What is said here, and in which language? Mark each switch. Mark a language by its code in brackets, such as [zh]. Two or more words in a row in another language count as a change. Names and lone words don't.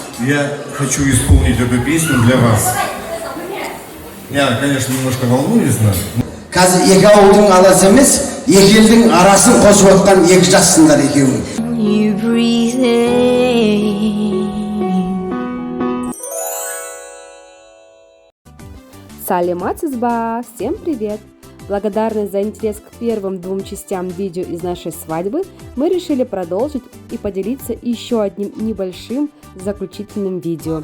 [ru] Я хочу исполнить эту песню для вас. Я, конечно, немножко волнуюсь, но... [kk] Қазір екі ауылдың аласы емес, екі елдің арасын қосып отқан екі жассыңдар екеуің. [en] You breathe in. [ru] Салимат Сызба! Всем привет! Благодарность за интерес к первым двум частям видео из нашей свадьбы, мы решили продолжить и поделиться еще одним небольшим заключительным видео.